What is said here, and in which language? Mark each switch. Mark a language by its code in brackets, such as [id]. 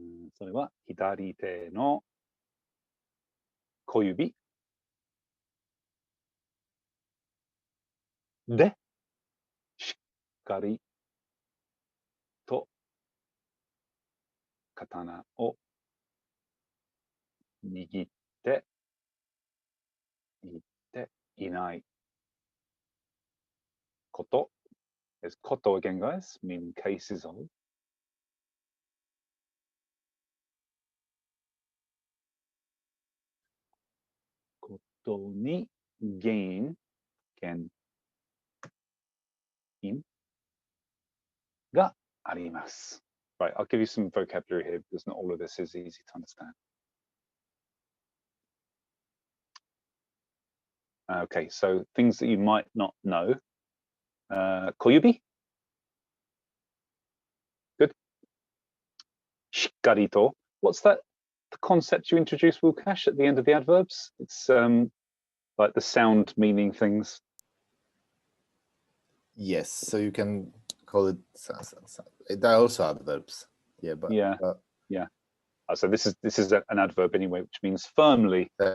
[ja] それは左手の小指でしっかりと刀を握っていないこと。 [en] There's こと again, guys, meaning cases of. [ja] ことに原因があります。 [en] Right, I'll give you some vocabulary here because not all of this is easy to understand. Okay, so things that you might not know. [ja] 小指 Good. しっかりと [en] What's that? The concept you introduced, Wukash, at the end of the adverbs? It's like the sound meaning things. Yes, so you can call it. There are also adverbs. Yeah, but yeah. So this is an adverb anyway, which means firmly.